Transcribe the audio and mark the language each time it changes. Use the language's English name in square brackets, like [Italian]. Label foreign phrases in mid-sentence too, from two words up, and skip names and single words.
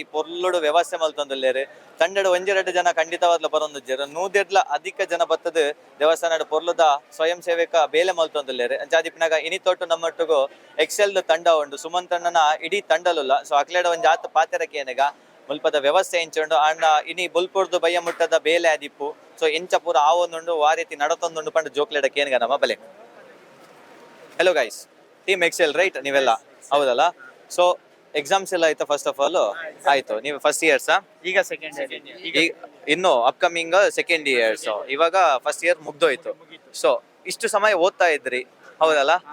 [Tulu] ಪೊರ್ಲುಡು ವ್ಯವಸ್ಥೆ ಮಲ್ತೊಂದುಲ್ಲೇರು ತಂಡಡು 1-2 ಜನ ಖಂಡಿತವಾದ್ಲು ಬರೊಂದುಜ್ಜೇರು 100 ಅಧಿಕ ಜನ ಬತ್ತದ ದೇವಸ್ಥಾನದ ಪೊರ್ಲುದ ಸ್ವಯಂ ಸೇವಕ ಬೇಲೆ ಮಲ್ತೊಂದುಲ್ಲೇರು ಅಂಚಾದಿಪ್ಪಿನಾಗ ಇನಿತೊಟ್ಟು ನಮ್ಮೊಟ್ಟಿಗೂ ಎಕ್ಸೆಲ್ ತಂಡ ಉಂಡು ಸುಮಂತಣ್ಣನ ಇಡೀ ತಂಡಲುಲ್ಲ ಸೊ ಅಕ್ಲೇಡ ಒಂಜಿ ಆತ ಪಾತೆರಕ್ಕೆ ಏನೆಗ ಮುಲ್ಪದ ವ್ಯವಸ್ಥೆ ಎಂಚುಂಡು ಅಣ್ಣ ಇನಿ ಬುಲ್ಪುರ್ದು ಬಯ್ಯ ಮುಟ್ಟದ ಬೇಲೆ ಆದಿಪ್ಪು ಸೊ ಎಂಚ ಪೂರ ಆವೊಂದುಂಡು ಆ ರೀತಿ ನಡತೊಂದುಂಡು ಪಂಡ ಜೋಕ್ಲೆಡಕ್ಕೆ ಏನೆಗ ನಮ್ಮ ಬಲೆ. [English] hello guys, team Excel right [Kannada] ನೀವೆಲ್ಲ ಹೌದಲ್ಲ? ಸೊ ಎಕ್ಸಾಮ್ಸ್ ಎಲ್ಲ ಆಯ್ತಾ? [English] first of all [Kannada] ಆಯ್ತು. ನೀವು [English] first years? [Kannada] ಈಗ [English] second year, [Kannada] ಇನ್ನು [English] upcoming second years. [Kannada] ಇವಾಗ [English] first year [Kannada] ಮುಗ್ದೋಯ್ತು. ಸೊ ಇಷ್ಟು ಸಮಯ ಓದ್ತಾ ಇದ್ರಿ ಹೌದಲ್ಲ?